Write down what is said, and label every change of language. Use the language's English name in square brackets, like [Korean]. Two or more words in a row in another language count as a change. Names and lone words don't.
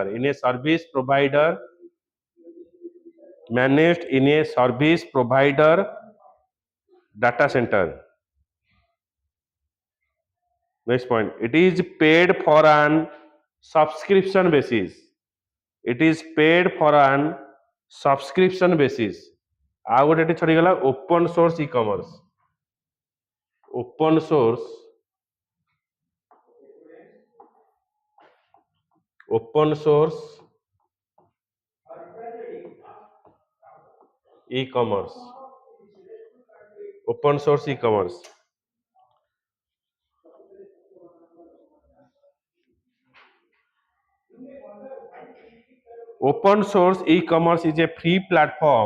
[English] In a service provider managed in a service provider data center. Next point, it is paid for an subscription basis. It is paid for an subscription basis. [Odia] ଆଉ ଗୋଟେ ଏଠି ଛଡ଼ିଗଲା [English] open source e-commerce. open source e-commerce. Open source e-commerce. Open source e-commerce is a free platform.